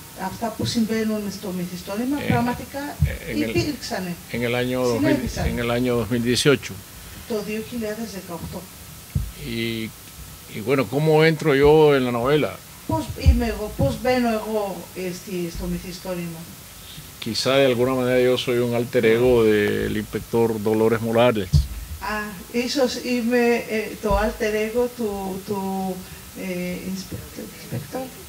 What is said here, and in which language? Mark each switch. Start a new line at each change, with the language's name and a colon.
Greek: Αυτά που συμβαίνουν στο μυθιστόρημα πραγματικά υπήρξαν.
Spanish: En el año 2018.
Greek: Το 2018.
Spanish: Y bueno, ¿cómo entro yo en la novela?
Greek: Πώς μπαίνω εγώ στο μυθιστόρημα?
Spanish: Quizá de alguna manera yo soy un alter ego del inspector Dolores Morales.
Greek: Ίσως είμαι το alter ego του inspector.